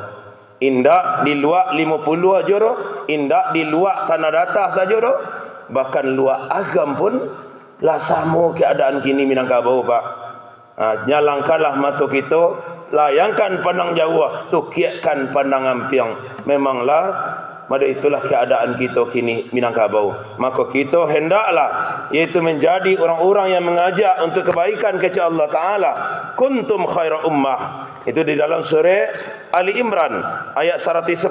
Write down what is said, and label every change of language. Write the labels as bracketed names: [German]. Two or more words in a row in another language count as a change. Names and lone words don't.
[Minangkabau] Indak di luar 50 aja doh, indak di luar tanah datar saja doh, bahkan luar agam pun lah sama keadaan kini Minangkabau pak. Nyalangkanlah mata kita, layangkan pandang jauh, tukiakan pandang ampiang. [Indonesian] Memanglah pada itulah keadaan kita kini Minangkabau. Maka kita hendaklah yaitu menjadi orang-orang yang mengajak untuk kebaikan kepada Allah Ta'ala. [Arabic] كنتم خير أمة. [Indonesian] Itu di dalam surah Ali Imran ayat 110.